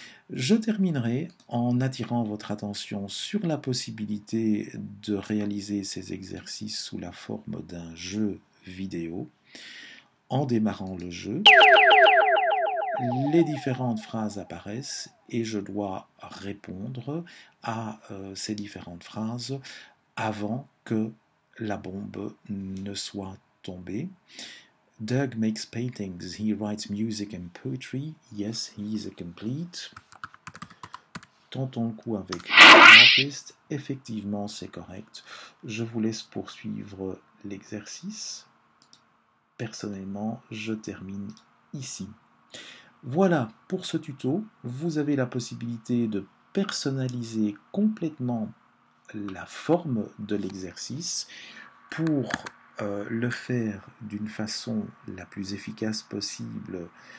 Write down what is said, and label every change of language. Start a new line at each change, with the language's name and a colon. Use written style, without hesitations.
French: Je terminerai en attirant votre attention sur la possibilité de réaliser ces exercices sous la forme d'un jeu vidéo. En démarrant le jeu, les différentes phrases apparaissent et je dois répondre à ces différentes phrases avant que la bombe ne soit tombée.
English: Doug makes paintings, he writes music and poetry, yes, he is a complete.
French: Tentons le coup avec artist, effectivement c'est correct. Je vous laisse poursuivre l'exercice. Personnellement, je termine ici. Voilà pour ce tuto. Vous avez la possibilité de personnaliser complètement la forme de l'exercice pour le faire d'une façon la plus efficace possible.